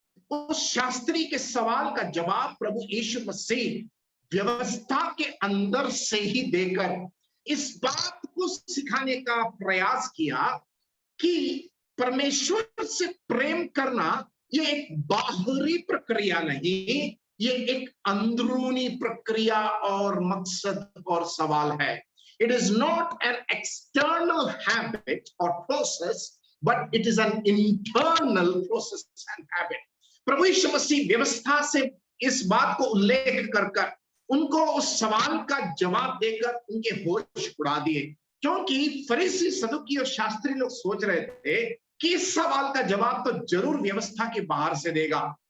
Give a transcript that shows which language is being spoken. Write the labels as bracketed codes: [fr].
[hi] उस शास्त्री के सवाल का जवाब प्रभु यीशु मसीह व्यवस्था के अंदर से ही देकर इस बात को सिखाने का प्रयास किया कि परमेश्वर से प्रेम करना ये एक बाहरी प्रक्रिया नहीं, ये एक अंदरूनी प्रक्रिया और मकसद और सवाल है। [en] It is not an external habit or process, but it is an internal process and habit. [hi] प्रभु यीशु मसीह व्यवस्था से इस बात को उल्लेख कर उनको उस सवाल का जवाब देकर उनके होश उड़ा दिए, क्योंकि फरीसी, सदुकी और शास्त्री लोग सोच रहे थे कि इस सवाल का जवाब तो जरूर व्यवस्था के बाहर से देगा।